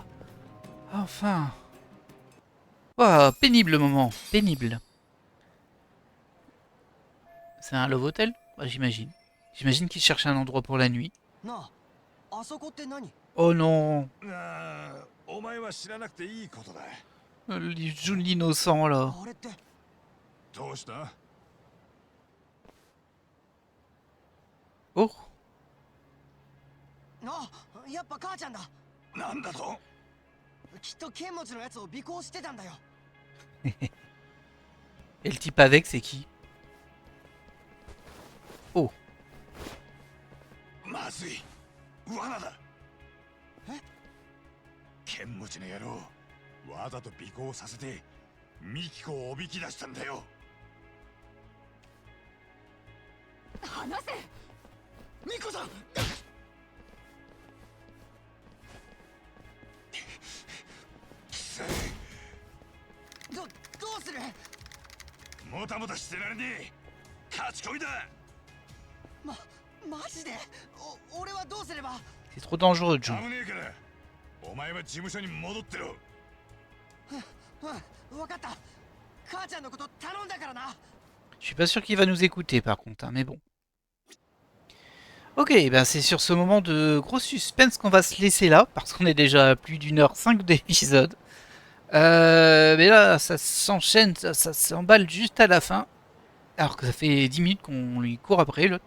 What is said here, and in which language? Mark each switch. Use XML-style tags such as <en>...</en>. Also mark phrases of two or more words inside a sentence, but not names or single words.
<fr>Enfin. Oh, pénible moment. Pénible. C'est un</fr> <en>love hotel?</en> <fr>Bah, j'imagine. J'imagine qu'il cherche un endroit pour la nuit. Oh non. Il joue l'innocent là.</fr> <ja>どうした？ Oh. あ、やっぱ母ちゃんだ。なんだと？きっと剣持ちのやつを尾行してたんだよ。</ja> <fr>Et le type avec, c'est qui? Oh.</fr> <ja>まずい。罠だ。え？剣持ちの野郎。わざと尾行させてミキコをおびき出したんだよ。離せ。ミコさん。どうする。もたもたしてられねえ。勝ち込みだ。マジで俺はどうすれば。</ja> <fr>C'est trop dangereux, Jun.</fr> <ja>危ねえからお前は事務所に戻ってろ。分かった。母ちゃんのこと頼んだからな。</ja> <fr>Je suis pas sûr qu'il va nous écouter par contre, hein, mais bon. Ok, ben c'est sur ce moment de gros suspense qu'on va se laisser là, parce qu'on est déjà à plus d'1h05 d'épisode. Mais là, ça s'enchaîne, ça s'emballe juste à la fin, alors que ça fait 10 minutes qu'on lui court après l'autre.</fr>